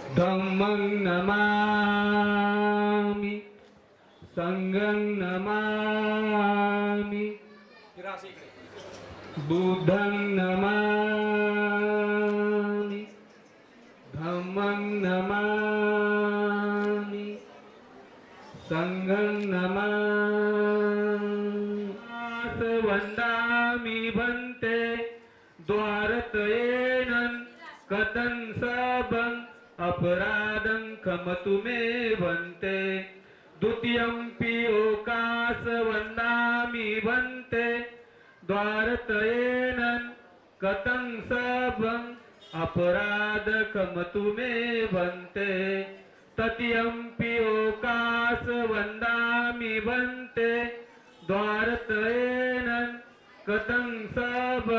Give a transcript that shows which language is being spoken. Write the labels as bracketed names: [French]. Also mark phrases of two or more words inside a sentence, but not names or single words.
[Pali] धम्मं नमामि संघं नमामि बुद्धं नमामि धम्मं नमामि संघं नमामि वन्दामि भन्ते द्वारतयेनं कथं सबं अपराधं खमतु मे भन्ते द्वितीयंपि ओकास वन्दामि भन्ते द्वारतयेनं कथं सबं अपराध खमतु मे भन्ते तृतीयंपि ओकास वन्दामि भन्ते द्वारतयेनं कथं सबं